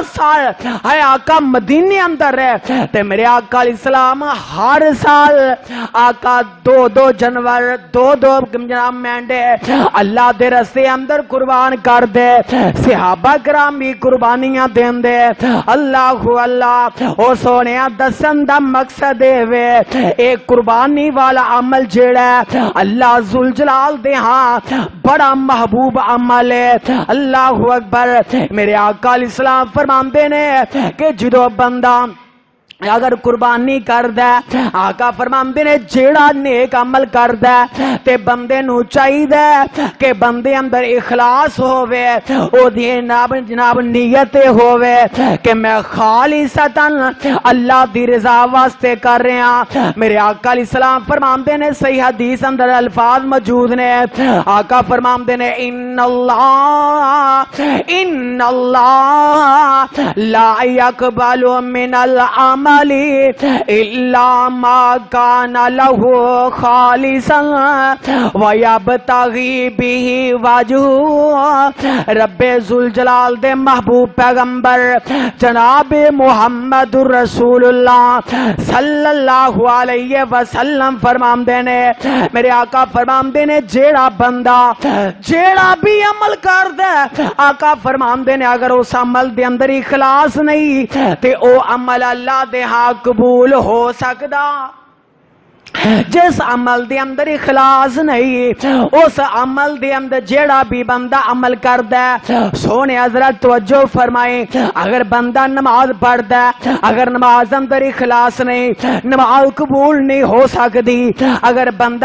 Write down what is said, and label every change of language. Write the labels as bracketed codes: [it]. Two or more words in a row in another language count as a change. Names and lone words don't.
[pa] سال ہے آقا مدینے اندر رہے تے میرے آقا علیہ السلام ہر سال آقا 2 جانور 2 جناب مینڈے اللہ دے رستے اندر قربان کر دے صحابہ کرام بھی قربانیاں دین دے اللہ اللہ او سونیا دسن دا مقصد وے ایک قربانی والا عمل جیڑا ہے اللہ ذوالجلال دے ہاں بڑا محبوب عمل ہے اللہ اکبر میرے آقا علیہ السلام فرماندے نے کہ جدو بندہ اگر قربانی کردہ آقا فرماندے نے جیڑا نیک عمل کردہ تے بندے نو چاہی دے کہ بندے اندر اخلاص ہووے او دی جناب نیت ہووے کہ میں خالصتاً اللہ دی رضا واسطے کر رہے ہیں میرے آقا علیہ السلام فرماندے نے صحیح حدیث اندر الفاظ موجود نے آقا فرماندے نے ان [ar] اللہ لا يقبل من العمل الا ما كان له خالصا ويبتغي به وجه رب [pa] ذوالجلال دے محبوب پیغمبر جناب محمد رسول اللہ صلی اللہ علیہ وسلم فرماندے نے میرے آقا فرماندے نے جیڑا بندہ جیڑا بھی عمل کر دے آقا فرماندے نے اگر اس عمل دے اندر اخلاص نہیں تے او عمل اللہ دے ہاں قبول ہو سکدا جس عمل دے اندر اخلاص نہیں اس عمل دے اندر جیڑا بھی بندہ عمل کردہ [ur] سونے حضرت توجہ فرمائیں اگر بندہ نماز پڑھتا ہے اگر نماز اندر اخلاص نہیں نماز قبول نہیں ہو سکتی اگر بندہ